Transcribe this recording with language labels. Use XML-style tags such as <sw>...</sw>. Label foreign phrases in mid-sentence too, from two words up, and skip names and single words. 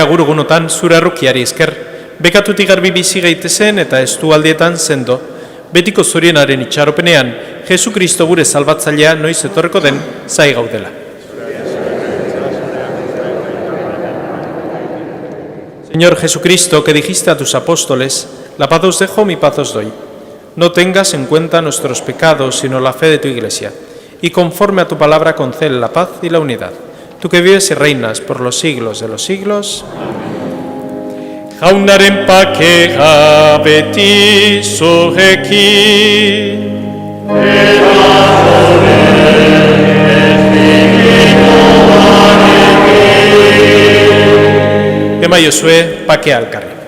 <eu>agurugunotan zure arrukiari esker, bekatutik garbi bizi gaitezen eta estualdietan sendo, betiko zurienaren itxaropenean, Jesukristo gure salbatzailea noiz etorreko den zai gaudela.</eu> <es>Señor Jesucristo, que dijiste a tus apóstoles, la paz os dejo, mi paz os doy. No tengas en cuenta nuestros pecados, sino la fe de tu Iglesia. Y conforme a tu palabra concede la paz y la unidad. Tú que vives y reinas por los siglos de los siglos.</es> <eu>Jaunaren pakea beti zurekin. Emaiozue pakea elkarri.</eu>